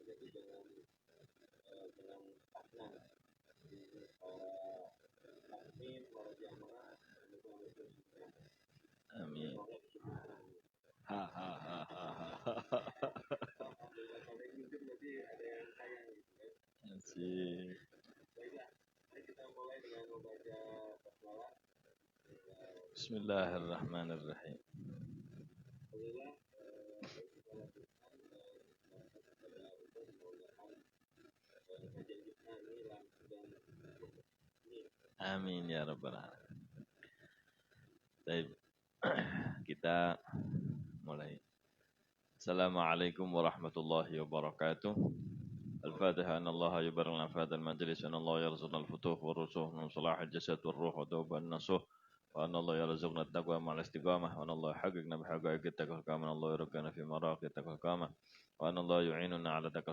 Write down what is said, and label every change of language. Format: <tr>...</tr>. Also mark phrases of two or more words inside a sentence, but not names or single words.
<id>Amin. Ha ha ha ha ha. Asik.</id> <ar>بسم الله الرحمن الرحيم. آمين يا رب العالمين.</ar> <id>Baik. Kita mulai.</id> <ar>السلام عليكم ورحمة الله وبركاته. الفاتحة أن الله يبارك لنا في هذا المجلس أن الله يرزقنا الفتوح والرسوخ من صلاح الجسد والروح وتوبة النصوح وأن الله يرزقنا التقوى مع الاستقامة وأن الله يحققنا بحقائق التقوى الكامة وأن الله يرقنا في مراقي التقوى الكامة وأن الله يعيننا على التقوى</ar>